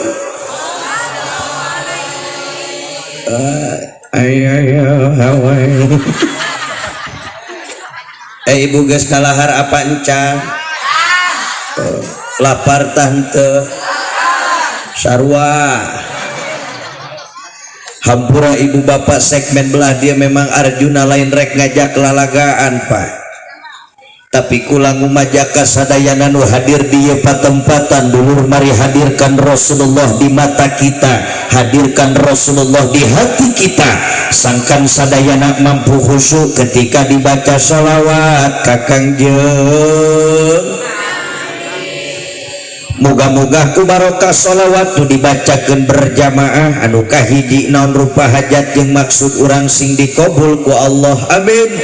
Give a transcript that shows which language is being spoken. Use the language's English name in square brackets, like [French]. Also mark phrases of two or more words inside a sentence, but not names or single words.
[Sundanese] Ayo hawai. Ibu geus kalahar apa encan? Lapar tante. Sarwa. Hampura ibu bapak segmen belah dia memang Arjuna lain rek ngajak lalagaan Pak. Tapi kulang umajaka sadayana nu hadir di patempatan dulur [Indonesian] mari hadirkan Rasulullah di mata kita, hadirkan Rasulullah di hati kita. [Sundanese] Sangkan sadayana mampu khusyuk [Indonesian] ketika dibaca [Sundanese] sholawat kakangjeung. Muga-muga ku barokah sholawat tu dibacakeun berjamaah anu kahiji naon rupa hajat jeung maksud urang sing dikabul ku Allah amin.